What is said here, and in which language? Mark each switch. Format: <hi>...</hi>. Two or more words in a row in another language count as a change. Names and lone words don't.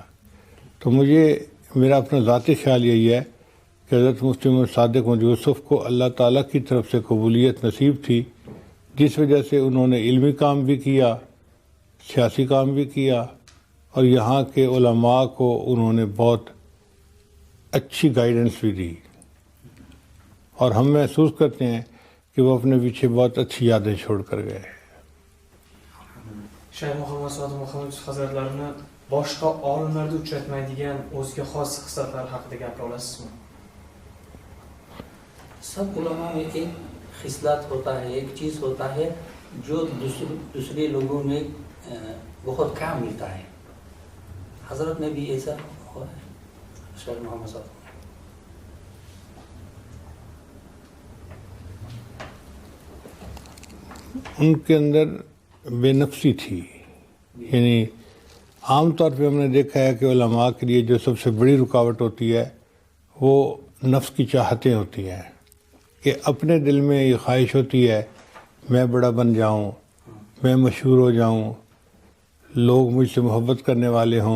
<ur>تو میرا اپنا ذاتی خیال یہی ہے کہ حضرت مفتی محمد صادق محمد یوسف کو اللہ تعالیٰ کی طرف سے قبولیت نصیب تھی، جس وجہ سے انہوں نے علمی کام بھی کیا، سیاسی کام بھی کیا، اور یہاں کے علماء کو انہوں نے بہت اچھی گائیڈنس بھی دی، اور ہم محسوس کرتے ہیں کہ وہ اپنے پیچھے بہت اچھی یادیں چھوڑ کر گئے۔</ur> <uz>Shayx Muhammad Sodiq Muhammad Yusuf hazratlarini boshqa olimlarda uchratmaydigan o'ziga xos xislatlari haqida gapira olasizmi?</uz> <ur>سب علما میں ایک خصلت ہوتا ہے، ایک چیز ہوتا ہے جو دوسرے لوگوں میں بہت کم ملتا ہے. حضرت میں بھی ایسا ہوا ہے۔ شیخ محمد صاحب ان کے اندر بے نفسی تھی، یعنی عام طور پہ ہم نے دیکھا ہے کہ علماء کے لیے جو سب سے بڑی رکاوٹ ہوتی ہے وہ نفس کی چاہتیں ہوتی ہیں، کہ اپنے دل میں یہ خواہش ہوتی ہے میں بڑا بن جاؤں، میں مشہور ہو جاؤں، لوگ مجھ سے محبت کرنے والے ہوں۔</ur>